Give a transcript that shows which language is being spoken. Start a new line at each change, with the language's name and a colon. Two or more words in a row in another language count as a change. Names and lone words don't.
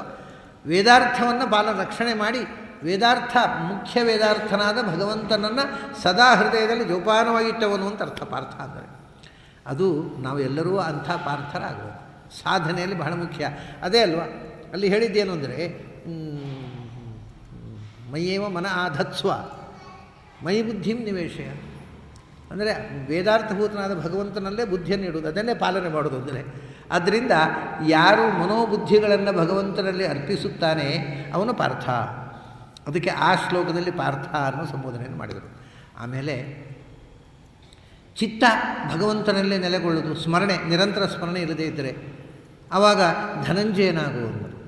Kannada: ವೇದಾರ್ಥವನ್ನು ರಕ್ಷಣೆ ಮಾಡಿ ವೇದಾರ್ಥ ಮುಖ್ಯ ವೇದಾರ್ಥನಾದ ಭಗವಂತನನ್ನು ಸದಾ ಹೃದಯದಲ್ಲಿ ಜೋಪಾನವಾಗಿಟ್ಟವನು ಅಂತ ಅರ್ಥ ಪಾರ್ಥ ಅಂದರೆ. ಅದು ನಾವು ಎಲ್ಲರೂ ಅಂಥ ಪಾರ್ಥರಾಗಬೇಕು. ಸಾಧನೆಯಲ್ಲಿ ಬಹಳ ಮುಖ್ಯ ಅದೇ ಅಲ್ವಾ. ಅಲ್ಲಿ ಹೇಳಿದ್ದೇನು ಅಂದರೆ,
Sanskrit: ಮಯ್ಯೇವ ಮನ ಆಧತ್ಸ್ವ ಮಯಿ ಬುದ್ಧಿಂ ನಿವೇಶಯ
Kannada: ಅಂದರೆ ವೇದಾರ್ಥಭೂತನಾದ ಭಗವಂತನಲ್ಲೇ ಬುದ್ಧಿಯನ್ನು ಇಡುವುದು, ಅದನ್ನೇ ಪಾಲನೆ ಮಾಡೋದು ಅಂದರೆ. ಆದ್ದರಿಂದ ಯಾರು ಮನೋಬುದ್ಧಿಗಳನ್ನು ಭಗವಂತನಲ್ಲಿ ಅರ್ಪಿಸುತ್ತಾನೆ ಅವನು ಪಾರ್ಥ. ಅದಕ್ಕೆ ಆ ಶ್ಲೋಕದಲ್ಲಿ ಪಾರ್ಥ ಅನ್ನೋ ಸಂಬೋಧನೆಯನ್ನು ಮಾಡಿದರು. ಆಮೇಲೆ ಚಿತ್ತ ಭಗವಂತನಲ್ಲೇ ನೆಲೆಗೊಳ್ಳುವುದು, ಸ್ಮರಣೆ, ನಿರಂತರ ಸ್ಮರಣೆ ಇಲ್ಲದೇ ಇದ್ದರೆ ಆವಾಗ ಧನಂಜಯನಾಗುವುದು.